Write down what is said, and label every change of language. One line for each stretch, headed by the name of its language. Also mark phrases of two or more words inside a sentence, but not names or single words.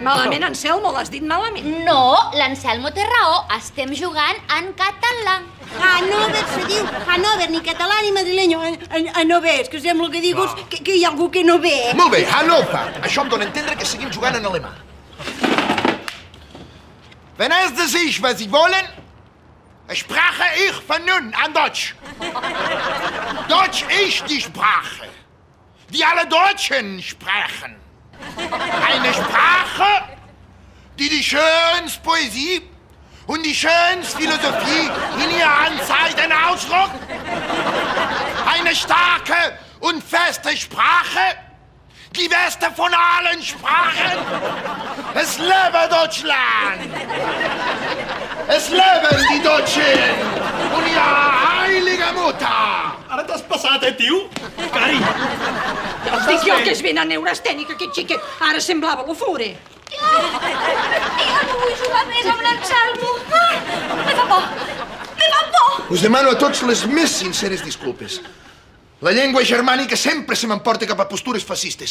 Catalan: Malament, Anselmo, l'has dit malament. No, l'Anselmo té raó, estem jugant en català. Hannover se diu Hannover, ni català ni madrilenyo. Hannover, és que sembla que digues que hi ha algú que no ve. Molt bé, Hannover. Això em dona a entendre que seguim jugant en alemà.
German: Wenn es sich, was Sie wollen, spreche ich von nun an Deutsch. Deutsch ist die Sprache, die alle Deutschen sprechen. Eine Sprache, die die schönste Poesie und die schönste Philosophie in ihren Zeiten ausdrückt. Eine starke und feste Sprache, die beste von allen Sprachen. Es lebe Deutschland! Es leben die Deutschen und ihre heilige Mutter!
Catalan: Ara t'has passat, tio? Cari! Dic jo que és ben neurastènic, aquest xiquet. Ara semblava l'ofure. Ja no vull jugar més amb l'Anselmo. Me fa por. Me fa por. Us demano a tots les més sinceres disculpes. La llengua germànica sempre se m'emporta cap a postures fascistes.